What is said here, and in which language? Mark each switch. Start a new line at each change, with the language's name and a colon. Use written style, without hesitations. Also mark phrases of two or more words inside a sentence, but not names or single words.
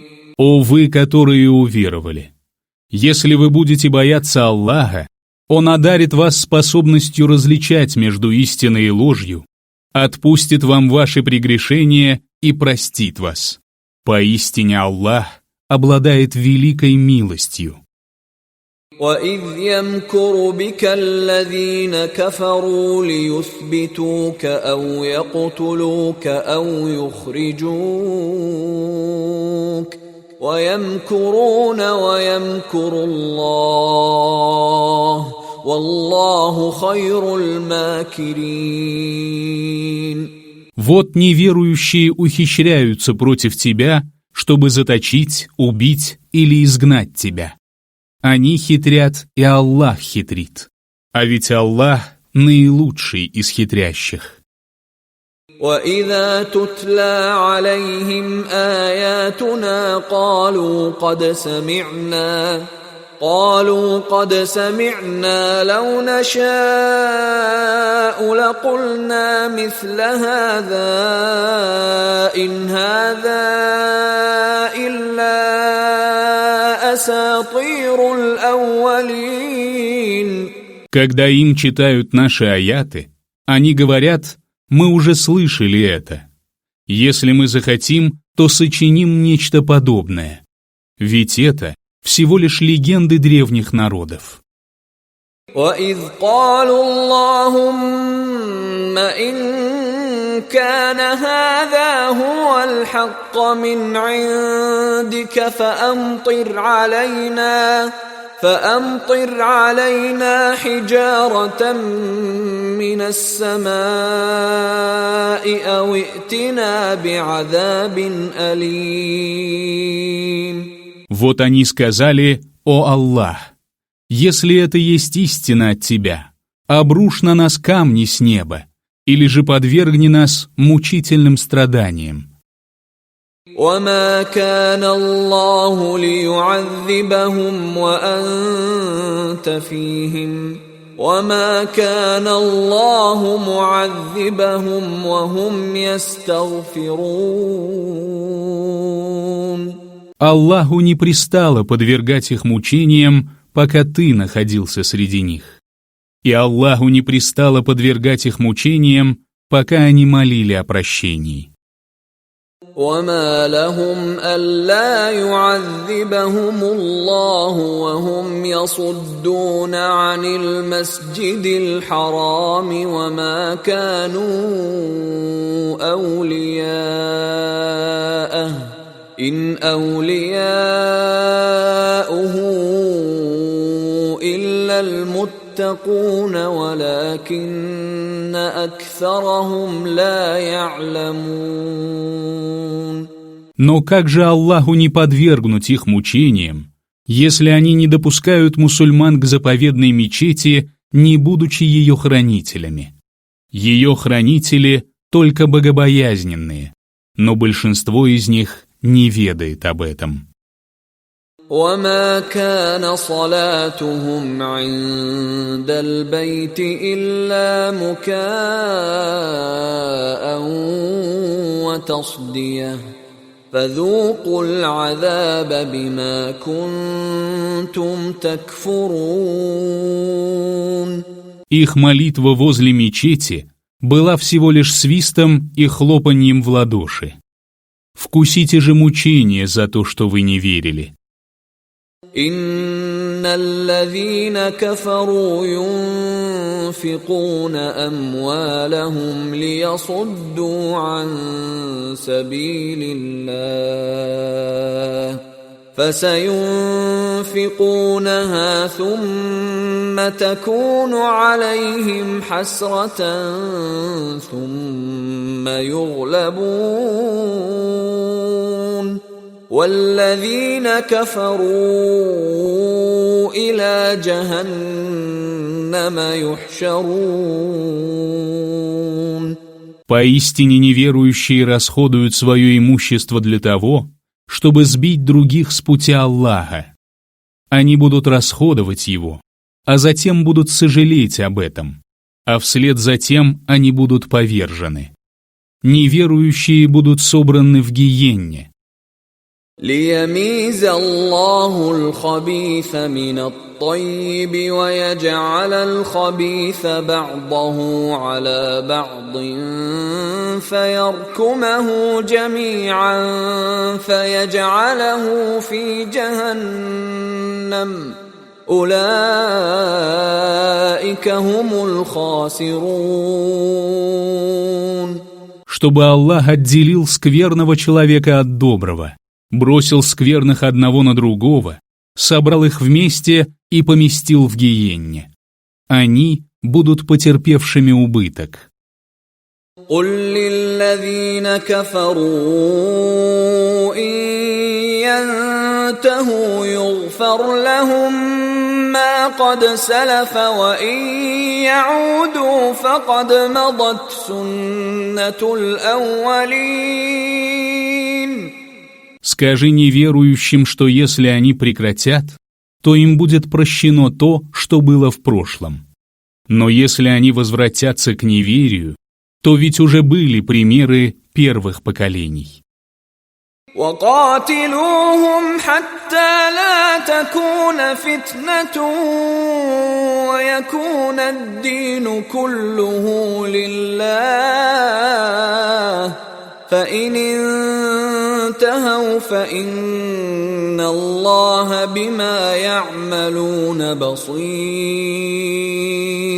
Russian: О вы, которые уверовали, если вы будете бояться Аллаха, Он одарит вас способностью различать между истиной и ложью, отпустит вам ваши прегрешения и простит вас. Поистине Аллах обладает великой милостью.
Arabic: وَإِذْ يَمْكُرُ بِكَ الَّذِينَ كَفَرُوا لِيُثْبِتُوكَ أَوْ يَقْتُلُوكَ أَوْ يُخْرِجُوكَ وَيَمْكُرُونَ وَيَمْكُرُ اللَّهُ وَاللَّهُ خَيْرُ الْمَاكِرِينَ.
Russian: Вот неверующие ухищряются против тебя, чтобы заточить, убить или изгнать тебя. Они хитрят, и Аллах хитрит. А ведь Аллах наилучший из хитрящих.
Arabic: وَإِذَا تُتْلَى عَلَيْهِمْ آيَاتُنَا قَالُوا قَدْ سَمِعْنَا لَوْ نَشَاءُ لَقُلْنَا مِثْلَ هَذَا إِنْ هَذَا إِلَّا أَسَاطِيرُ الْأَوَّلِينَ.
Russian: Когда им читают наши аяты, они говорят: мы уже слышали это. Если мы захотим, то сочиним нечто подобное. Ведь это всего лишь легенды древних народов.
Arabic: وَإِذْ قَالُوا اللَّهُمَّ إِن كَانَ هَذَا هُوَ الْحَقَّ مِنْ عِندِكَ فأمطر علينا حجارة من السماء أو ائتنا بعذاب أليم.
Russian: Вот они сказали: «О Аллах, если это есть истина от Тебя, обрушь на нас камни с неба, или же подвергни нас мучительным страданиям».
Arabic: وما كان الله ليعذبهم وأنت فيهم وما كان الله معذبهم وهم يستغفرون.
Russian: Аллаху не пристало подвергать их мучениям, пока ты находился среди них. И Аллаху не пристало подвергать их мучениям, пока они молили о прощении.
Arabic: وما لهم ألا يعذبهم الله وهم يصدون عن المسجد الحرام وما كانوا أولياءه إن أولياؤه إلا المتقون يتقون ولكن أكثرهم لا يعلمون.
Russian: Но как же Аллаху не подвергнуть их мучениям, если они не допускают мусульман к заповедной мечети, не будучи ее хранителями? Ее хранители только богобоязненные, но большинство из них не ведает об этом.
Arabic: وما كان صلاتهم عند البيت إلا مكاء وتصدية فذوقوا العذاب بما كنتم تكفرون.
Russian: Их молитва возле мечети была всего лишь свистом и хлопаньем в ладоши. Вкусите же мучения за то, что вы не верили.
Arabic: إن الذين كفروا ينفقون أموالهم ليصدوا عن سبيل الله فسينفقونها ثم تكون عليهم حسرة ثم يغلبون والذين كفروا إلى جهنم يحشرون.
Russian: Поистине неверующие расходуют свое имущество для того, чтобы сбить других с пути Аллаха. Они будут расходовать его, а затем будут сожалеть об этом, а вслед за тем они будут повержены. Неверующие будут собраны в гиенне.
Arabic: ليميز الله الخبيث من الطيب ويجعل الخبيث بعضه على بعض فيركمه جميعا فيجعله في جهنم أولئك هم الخاسرون.
Russian: Чтобы Аллах отделил скверного человека от доброго, бросил скверных одного на другого, собрал их вместе и поместил в гиенне. Они будут потерпевшими убыток.
Arabic: قل للذين كفروا إن ينتهوا يغفر لهم ما قد سلف وإن يعودوا فقد مضت سنة الأولين.
Russian: Скажи неверующим, что если они прекратят, то им будет прощено то, что было в прошлом. Но если они возвратятся к неверию, то ведь уже были примеры первых поколений.
Arabic: وقاتلوهم حتى لا تكون فتنة ويكون الدين كله لله فإن انتهوا فإن الله بما يعملون بصير.